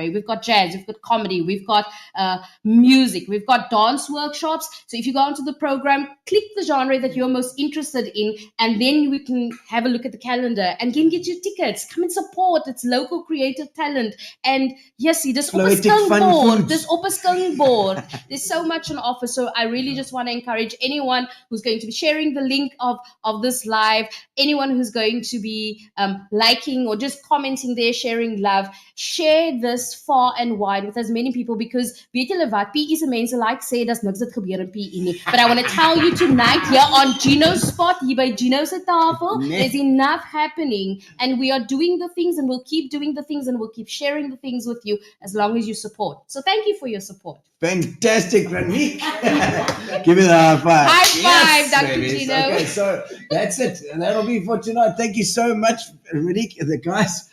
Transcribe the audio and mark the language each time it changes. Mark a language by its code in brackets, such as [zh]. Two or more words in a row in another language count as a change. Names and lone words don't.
[en] We've got jazz, we've got comedy, we've got music, we've got dance workshops. So if you go onto the program, click the genre cabaret that you're most interested in, and then we can have a look at the calendar and can get you tickets. Come and support. It's local creative talent. And yes, [af] dis op 'n Floetic fun skilboard. [en] foods. [af] Dis op 'n skilboard. [en] There's so much on offer. So I really just want to encourage anyone who's going to be sharing the link of this live, anyone who's going to be liking or just commenting there, sharing love, share this far and wide with as many people, because [af] weet julle wat, PE se mense like sê daar's niks wat gebeur in PE nie. [en] But I want to tell you tonight here on Gino's spot, [af] hier by Gino's tafel, Nee. [en] there's enough happening, and we are doing the things, and we'll keep doing the things, and we'll keep sharing the things with you as long as you support. So thank you for your support. Fantastic, Ranique. Give me the high five. High five, Yes, Dr. baby. Gino. Okay, so that's it. And that'll be for tonight. Thank you so much, Ranique, the guys.